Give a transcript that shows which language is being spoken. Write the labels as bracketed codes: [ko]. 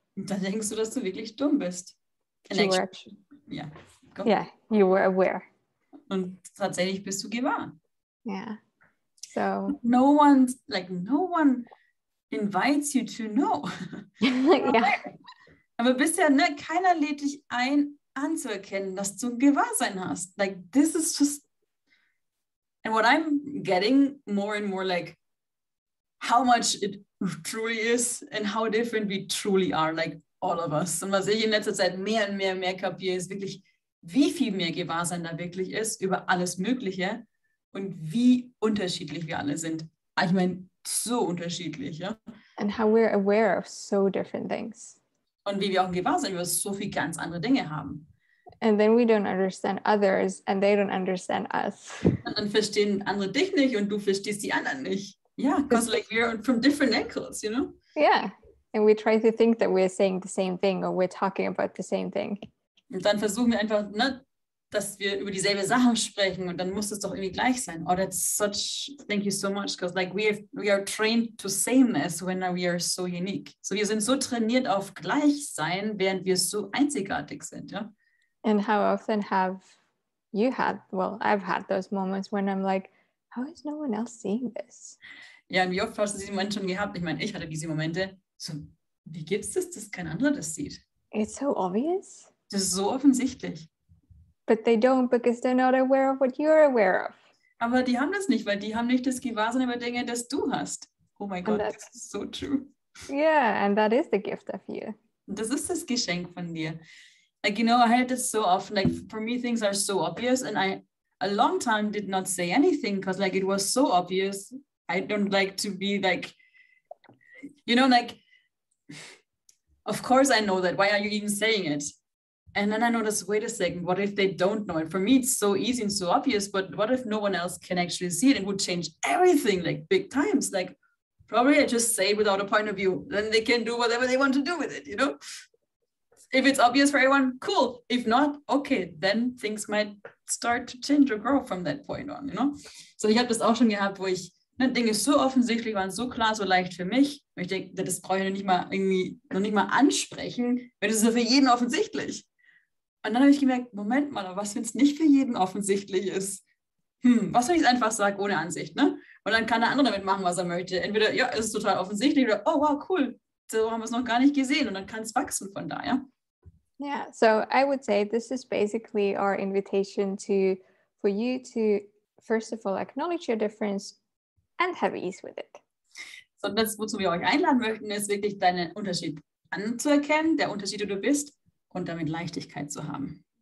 [de] Und dann denkst du, dass du wirklich dumm bist. Ja, [en] yeah, you were aware. [de] Und tatsächlich bist du gewahr. [en] Yeah. So no one invites you to know. yeah. [de] Aber bisher, keiner lädt dich ein, anzuerkennen, dass du ein Gewahrsein hast. [en] Like, this is just, and what I'm getting more and more, like, how much it truly is and how different we truly are, like all of us. [de] Und was ich in letzter Zeit mehr und mehr kapiere, ist wirklich, wie viel mehr Gewahrsein da wirklich ist über alles Mögliche und wie unterschiedlich wir alle sind. Ich meine, so unterschiedlich, ja. [en] And how we're aware of so different things. [de] Und wie wir auch ein Gewahrsein über so viele ganz andere Dinge haben. [en] And then we don't understand others and they don't understand us. [de] Und dann verstehen andere dich nicht und du verstehst die anderen nicht. [en] Ja, because like we're from different angles, you know? Yeah. And we try to think that we're saying the same thing or we're talking about the same thing. [de] Und dann versuchen wir einfach, dass wir über dieselbe Sache sprechen und dann muss es doch irgendwie gleich sein. [en] Oh, that's such, thank you so much, because like we are trained to sameness when we are so unique. [de] So wir sind so trainiert auf Gleichsein, während wir so einzigartig sind, ja? [en] And how often have you had, well, I've had those moments when I'm like, how is no one else seeing this? [de] Ja, und wie oft hast du diese Momente schon gehabt? Ich meine, ich hatte diese Momente. So, wie gibt's das, dass kein anderer das sieht? [en] It's so obvious. [de] Das ist so offensichtlich. [en] But they don't because they're not aware of what you're aware of. [de] Aber die haben das nicht, weil die haben nicht das Gewahrsein über Dinge, das du hast. Oh mein Gott, das ist so true. [en] Yeah, and that is the gift of you. [de] Und das ist das Geschenk von dir. [en] Like, you know, I had this so often, like, for me, things are so obvious, and I, a long time, did not say anything, because, like, it was so obvious. I don't like to be, like, you know, like, of course I know that. Why are you even saying it? And then I noticed, wait a second, what if they don't know it? For me, it's so easy and so obvious, but what if no one else can actually see it? It would change everything, like, big times. Like, probably I just say it without a point of view. Then they can do whatever they want to do with it, you know? If it's obvious for everyone, cool. If not, okay, then things might start to change or grow from that point on, you know? [de] So ich habe das auch schon gehabt, wo ich, Dinge so offensichtlich waren, so klar, so leicht für mich. Und ich denke, das brauche ich noch nicht mal ansprechen, weil das ist ja für jeden offensichtlich. Und dann habe ich gemerkt, Moment mal, aber was, wenn es nicht für jeden offensichtlich ist? Was, wenn ich es einfach sage, ohne Ansicht, ne? Und dann kann der andere damit machen, was er möchte. Entweder, ja, es ist total offensichtlich, oder, oh, wow, cool, so haben wir es noch gar nicht gesehen. Und dann kann es wachsen von da, ja? [en] Yeah, so I would say this is basically our invitation for you to, first of all, acknowledge your difference and have ease with it. [de] So, das, wozu wir euch einladen möchten, ist wirklich deinen Unterschied anzuerkennen, der Unterschied, der du bist, und damit Leichtigkeit zu haben.